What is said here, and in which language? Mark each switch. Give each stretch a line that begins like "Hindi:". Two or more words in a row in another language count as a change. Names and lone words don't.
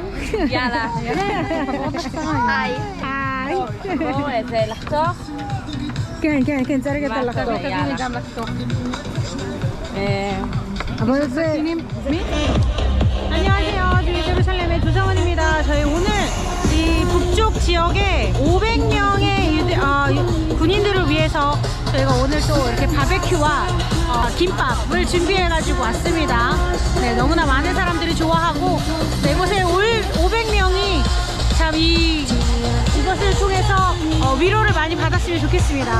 Hebrew: יאללה. היי. היי. בואו, זה לחתוך? כן, צריך את הלחתוך. תביאי גם לחתוך. אבל זה... מי?
Korean: 안녕하세요. 예루살렘의 조정원입니다. 저희 오늘 이 북쪽 지역에 500명의 군인들을 위해서 저희가 오늘 또 이렇게 바베큐와 김밥을 준비해가지고 왔습니다. 네, 너무나 많은 사람들이 좋아하고 네, 이곳에 올 500명이 참 이것을 통해서 위로를 많이 받았으면 좋겠습니다.